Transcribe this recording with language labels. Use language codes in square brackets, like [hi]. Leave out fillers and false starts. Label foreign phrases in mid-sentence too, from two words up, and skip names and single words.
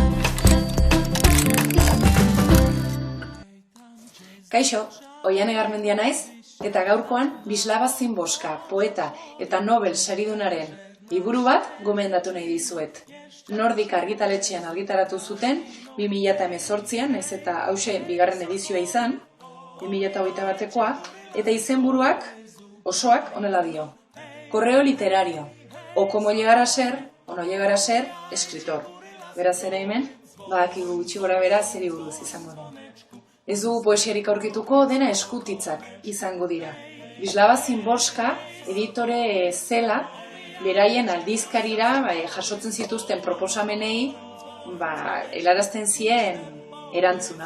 [eu] Kaixo, Oiane Garmendia naiz, eta gaurkoan Wisława Szymborska, poeta eta Nobel saridunaren liburu bat gomendatu nahi dizuet. Nordik argitaletxean argitaratu zuten 2018an, naiz eta hause bigarren edizioa izan, 2021koa, eta izenburuak osoak honela dio. Correo literario, o como llegar a ser, o no llegar a ser, escritor. Beraz ere hemen, badakigu gutxi gora bera zeri buruz izango den. Ez dugu poesiarik aurkituko, dena eskutitzak izango dira. Wisława Szymborska editore zela, beraien aldizkarira jasotzen zituzten proposamenei helarazten zien erantzuna.